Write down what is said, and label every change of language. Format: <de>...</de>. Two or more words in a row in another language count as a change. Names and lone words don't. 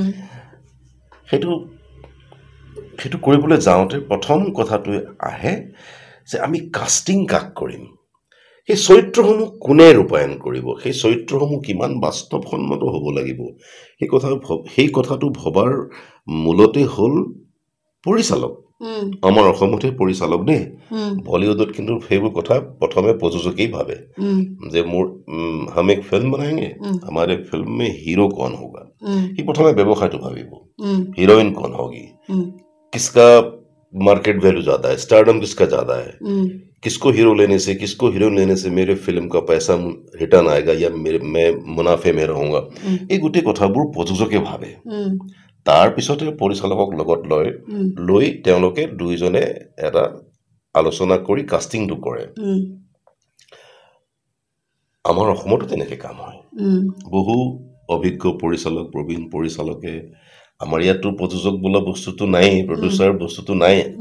<as>সেইটো কৰিবলৈ যাওঁতে প্ৰথম কথাটোৱে আহে যে আমি কাষ্টিং কাক কৰিম সেই চৰিত্ৰসমূহ কোনে ৰূপায়ণ কৰিব সেই চৰিত্ৰসমূহ কিমান বাস্তৱসন্মত হ'ব লাগিব সেই কথাটো ভবাৰ মূলতে হ'ল পৰিচালক আমাৰ অসমতে পৰিচালক দেই বলিউডত কিন্তু সেইবোৰ কথা প্ৰথমে প্ৰযোজকেই ভাবে যে</as> <hi>हम एक फिल्म बनाएंगे हमारे फिल्म में हीरो कौन होगा ही</hi> <as>প্ৰথমে ব্যৱসায়টো ভাবিব</as> <hi>हीरोइन कौन होगी किसका</hi> <en>market value</en> <hi>ज्यादा है स्टारडम किसका ज्यादा है किसको हीरो लेने से किसको हीरोइन लेने से मेरे फिल्म का पैसा रिटर्न आएगा या मैं मुनाफे में रहूंगा</hi> <as>এই গোটেই কথাবোৰ প্ৰযোজকে ভাবে তাৰ পিছতে পৰিচালকক লগত লৈ তেওঁলোকে দুইজনে এটা আলোচনা কৰি কাষ্টিংটো কৰে আমাৰ অসমতো তেনেকৈ কাম হয় বহু অভিজ্ঞ পৰিচালক প্ৰবীণ পৰিচালকে আমাৰ ইয়াতো প্ৰযোজক বোলা বস্তুটো নাই প্ৰডিউচাৰ বস্তুটো নাই</as>